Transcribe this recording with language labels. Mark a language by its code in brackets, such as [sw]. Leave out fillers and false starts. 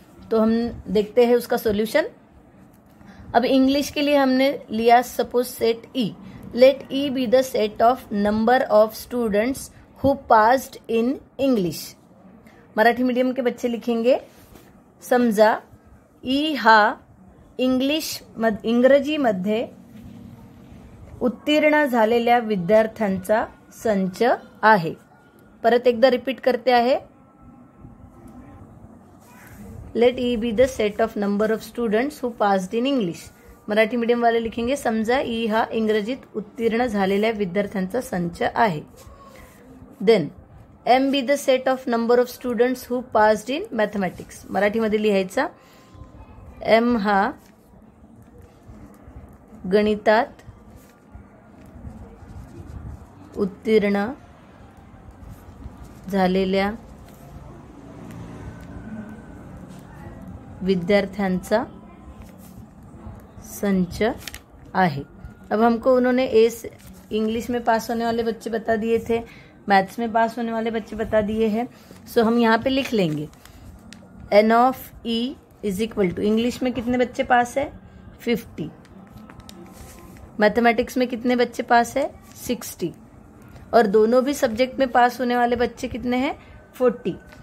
[hi] तो हम देखते हैं उसका सॉल्यूशन। अब इंग्लिश के लिए हमने लिया suppose set E, [en] Let E be the set of number of students who passed in English. [hi] Marathi medium के बच्चे लिखेंगे, [mr] समजा ई हा इंग्रजीमध्ये उत्तीर्ण झालेल्या विद्यार्थ्यांचा संच आहे. परत एकदा रिपीट करते आहे. [en] Let E be the set of number of students who passed in English. [hi] Marathi medium वाले लिखेंगे [mr] समजा ई हा इंग्रजीत उत्तीर्ण झालेल्या विद्यार्थ्यांचा संच आहे. [en] Then M be the set of number of students who passed in mathematics. [mr] मराठीमध्ये लिहायचा एम हा गणितात उत्तीर्ण झालेल्या विद्यार्थ्यांचा संच आहे. [hi] अब हमको उन्होंने इंग्लिश में पास होने वाले बच्चे बता दिए थे, मैथ्स में पास होने वाले बच्चे बता दिए हैं. सो हम यहाँ पे लिख लेंगे N of E is equal to, English में कितने बच्चे पास है 50, मैथमेटिक्स में कितने बच्चे पास है 60, और दोनों भी सब्जेक्ट में पास होने वाले बच्चे कितने हैं 40.